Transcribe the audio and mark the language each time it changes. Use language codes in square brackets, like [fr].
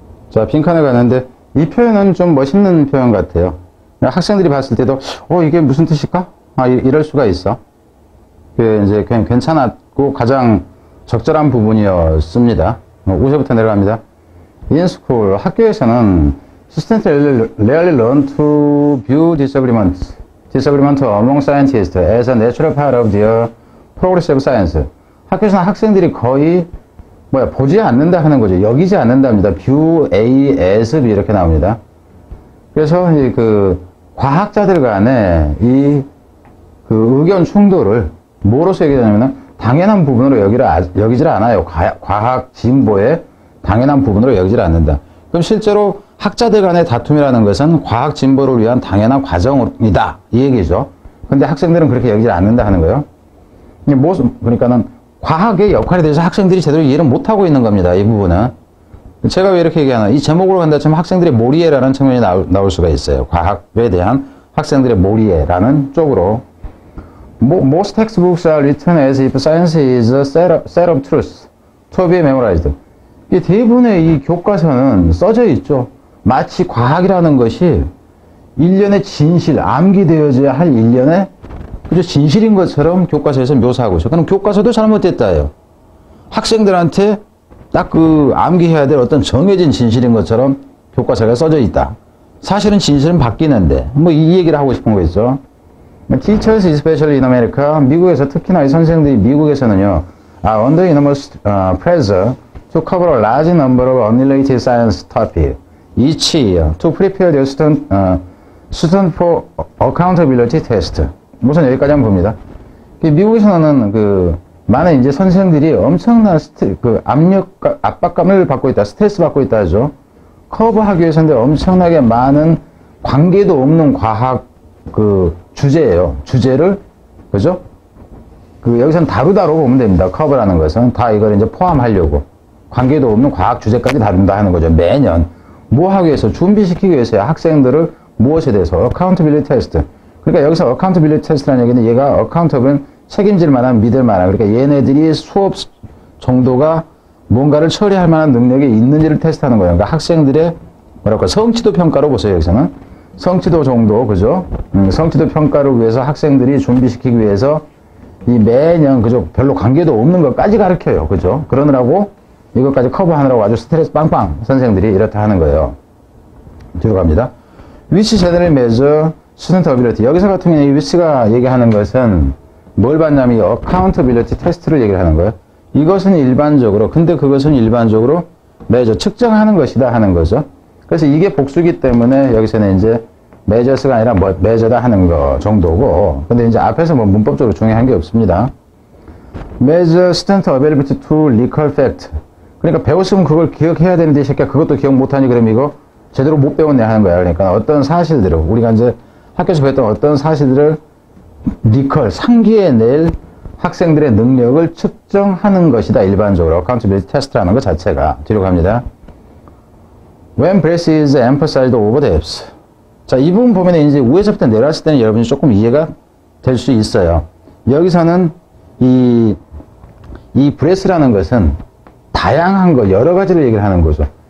[ko] 자, 빈칸에 가는데 이 표현은 좀 멋있는 표현 같아요. 학생들이 봤을 때도 이게 무슨 뜻일까? 이럴 수가 있어. 이제 그냥 괜찮았고 가장 적절한 부분이었습니다. 5세부터 내려갑니다. [en] In school, [ko] 학교에서는 [en] students rarely learn to view disagreement among scientists as a natural part of their progressive science. [ko] 학교에서는 학생들이 거의 보지 않는다 하는 거죠. 여기지 않는답니다. [en] view A as B [ko] 이렇게 나옵니다. 그래서 과학자들 간에 그 의견 충돌을 뭐로서 얘기하냐면 당연한 부분으로 여기질 않아요. 과학 진보의 당연한 부분으로 여기질 않는다. 그럼 실제로 학자들 간의 다툼이라는 것은 과학 진보를 위한 당연한 과정이다. 이 얘기죠. 근데 학생들은 그렇게 여기질 않는다 하는 거예요. 그러니까는 과학의 역할에 대해서 학생들이 제대로 이해를 못하고 있는 겁니다. 이 부분은. 제가 왜 이렇게 얘기하나. 이 제목으로 간다 치면 학생들의 몰이해라는 측면이 나올 수가 있어요. 과학에 대한 학생들의 몰이해라는 쪽으로. [en] Most textbooks are written as if science is a set of truths to be memorized. [ko] 이 대부분의 이 교과서는 써져 있죠. 마치 과학이라는 것이 일련의 진실, 암기되어져야 할 일련의 진실인 것처럼 교과서에서 묘사하고 있어요. 그럼 교과서도 잘못됐다예요. 학생들한테 딱 암기해야 될 어떤 정해진 진실인 것처럼 교과서가 써져 있다. 사실은 진실은 바뀌는데 이 얘기를 하고 싶은 거겠죠. [en] Teachers, especially in America, [ko] 미국에서 특히나 이 선생들이 미국에서는요, [en] are under enormous pressure to cover a large number of unrelated science topics each year to prepare their student for accountability test. [ko] 우선 여기까지 한번 봅니다. 미국에서는 많은 이제 선생들이 엄청난 압박감을 받고 있다, 스트레스 받고 있다 하죠. 커버하기 위해서인데 엄청나게 많은 관계도 없는 과학 주제예요. 주제를 그죠? 여기서는 다루다로 보면 됩니다. 커버라는 것은 다 이걸 이제 포함하려고 관계도 없는 과학 주제까지 다룬다 하는 거죠. 매년 뭐 하기 위해서 준비시키기 위해서요. 학생들을 무엇에 대해서 accountability test. 그러니까 여기서 accountability test라는 얘기는 얘가 accountable 책임질 만한 믿을 만한 그러니까 얘네들이 수업 정도가 뭔가를 처리할 만한 능력이 있는지를 테스트하는 거예요. 그러니까 학생들의 성취도 평가로 보세요. 여기서는 성취도 정도 그죠? 성취도 평가를 위해서 학생들이 준비시키기 위해서 이 매년 그죠? 별로 관계도 없는 것까지 가르쳐요. 그죠? 그러느라고 이것까지 커버하느라고 아주 스트레스 빵빵 선생들이 이렇다 하는 거예요. 뒤로 갑니다. [en] Which generally measure student ability. [ko] 여기서 같은 경우에 이 which가 얘기하는 것은 뭘 봤냐면 이 accountability test를 얘기를 하는 거예요. 이것은 일반적으로 근데 그것은 일반적으로 measure 측정하는 것이다 하는 거죠. 그래서 이게 복수기 때문에 여기서는 이제 measures가 아니라 measure다 하는 거 정도고 근데 이제 앞에서 문법적으로 중요한 게 없습니다. [en] measure student ability to recall fact. [ko] 그러니까 배웠으면 그걸 기억해야 되는데 이 새끼야 그것도 기억 못하니 그럼 이거 제대로 못 배웠네 하는 거야. 그러니까 어떤 사실들을 우리가 이제 학교에서 배웠던 어떤 사실들을 recall 상기해낼 학생들의 능력을 측정하는 것이다. 일반적으로 accountability test라는 것 자체가. 뒤로 갑니다. [en] When breadth is emphasized over depth. [ko] 자, 이 부분 보면 이제 위에서부터 내려왔을 때는 여러분이 조금 이해가 될 수 있어요. 여기서는 이 breadth라는 것은 다양한 거, 여러 가지를 얘기를 하는 거죠.